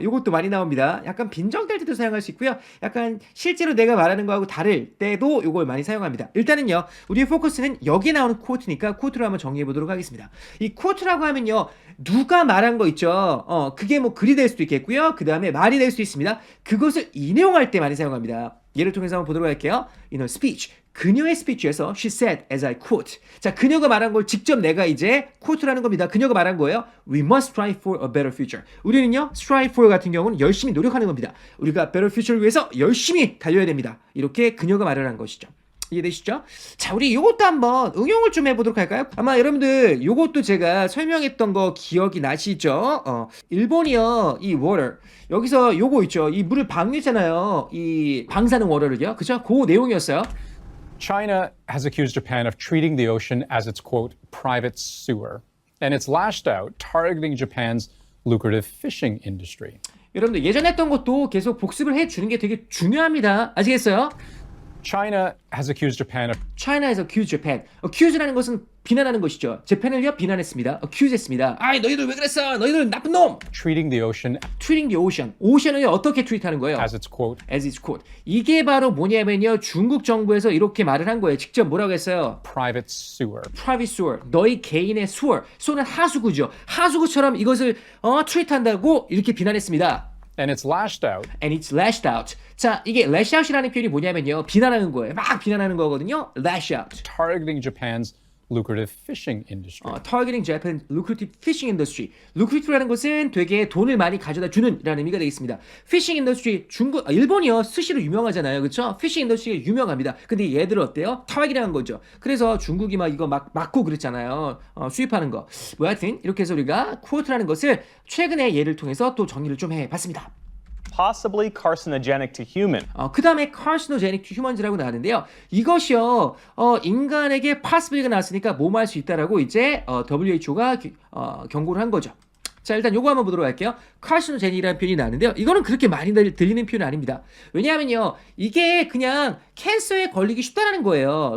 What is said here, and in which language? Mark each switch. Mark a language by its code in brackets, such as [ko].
[ko] 이것도 많이 나옵니다. 약간 빈정될 때도 사용할 수 있고요. 약간 실제로 내가 말하는 거하고 다를 때도 이걸 많이 사용합니다. 일단은요, 우리의 포커스는 여기 나오는 quote니까 quote로 한번 정리해 보도록 하겠습니다. 이 quote라고 하면요, 누가 말한 거 있죠? 그게 뭐 글이 될 수도 있겠고요. 그 다음에 말이 될 수도 있습니다. 그것을 인용할 때 많이 사용합니다. 예를 통해서 한번 보도록 할게요. [en] In a speech. [ko] 그녀의 스피치에서 [en] she said as I quote. [ko] 자, 그녀가 말한 걸 직접 내가 이제 quote라는 겁니다. 그녀가 말한 거예요. [en] We must strive for a better future. [ko] 우리는요, strive for 같은 경우는 열심히 노력하는 겁니다. 우리가 better future를 위해서 열심히 달려야 됩니다. 이렇게 그녀가 말을 한 것이죠. 이해되시죠? 자, 우리 요것도 한번 응용을 좀 해보도록 할까요? 아마 여러분들 요것도 제가 설명했던 거 기억이 나시죠? 일본이요, 이 water. 여기서 요거 있죠. 이 물을 방류했잖아요. 이 방사능 워터를요. 그죠? 그 내용이었어요. [en] China has accused Japan of treating the ocean as its, quote, private sewer. And it's lashed out, targeting Japan's lucrative fishing industry. [ko] 여러분들 예전에 했던 것도 계속 복습을 해주는 게 되게 중요합니다. 아시겠어요? [en] China has accused Japan of China has accused Japan. [ko] accuse라는 것은 비난하는 것이죠. 재팬을요 비난했습니다. accuse 했습니다. 아이 너희들 왜 그랬어? 너희들 나쁜 놈. [en] treating the ocean treating the ocean. [ko] 오션을 어떻게 트리트하는 거예요? [en] as its, quote, as its quote. [ko] 이게 바로 뭐냐면요. 중국 정부에서 이렇게 말을 한 거예요. 직접 뭐라고 했어요? [en] private sewer. private sewer. [ko] 너희 개인의 sewer. sewer는 하수구죠. 하수구처럼 이것을 트리트한다고 이렇게 비난했습니다. [en] And it's lashed out, And it's lashed out. [ko] 자, 이게 lash out이라는 표현이 뭐냐면요. 비난하는 거예요. 막 비난하는 거거든요. lash out. [en] targeting Japan's lucrative fishing industry. targeting Japan's lucrative fishing industry. [ko] lucrative라는 것은 되게 돈을 많이 가져다 주는 이라는 의미가 되겠습니다. [en] fishing industry, [ko] 일본이요. 스시로 유명하잖아요. 그렇죠? [en] fishing industry가 [ko] 유명합니다. 근데 얘들은 어때요? target이라는 거죠. 그래서 중국이 막 이거 막 막고 그랬잖아요. 수입하는 거. 뭐 하여튼 이렇게 해서 우리가 quote라는 것을 최근에 예를 통해서 또 정리를 좀 해봤습니다. [en] possibly carcinogenic to human [ko] 그 다음에 [en] carcinogenic to humans [ko] 라고 나왔는데요. 이것이요, 인간에게 possibly가 나왔으니까 뭐뭐 할 수 있다라고 이제 WHO가 경고를 한 거죠. 자, 일단 요거 한번 보도록 할게요. carcinogenic이라는 표현이 나왔는데요. 이거는 그렇게 많이 들리는 표현은 아닙니다. 왜냐하면요, 이게 그냥 캔서에 걸리기 쉽다라는 거예요.